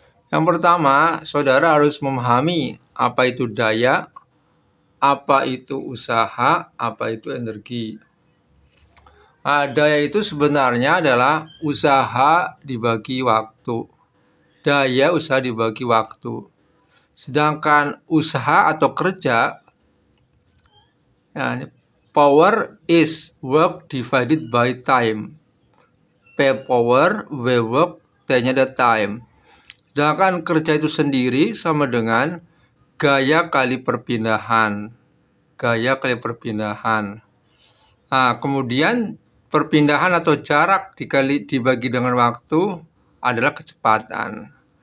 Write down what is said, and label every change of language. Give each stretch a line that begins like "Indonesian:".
Indonesian: Yang pertama, saudara harus memahami apa itu daya, apa itu usaha, apa itu energi. Daya itu sebenarnya adalah usaha dibagi waktu. Daya usaha dibagi waktu. Sedangkan usaha atau kerja,
English: power is work divided by time.
Indonesian: P power, W work, T-nya ada time. Sedangkan kerja itu sendiri sama dengan gaya kali perpindahan. Gaya kali perpindahan. Kemudian perpindahan atau jarak dibagi dengan waktu adalah kecepatan.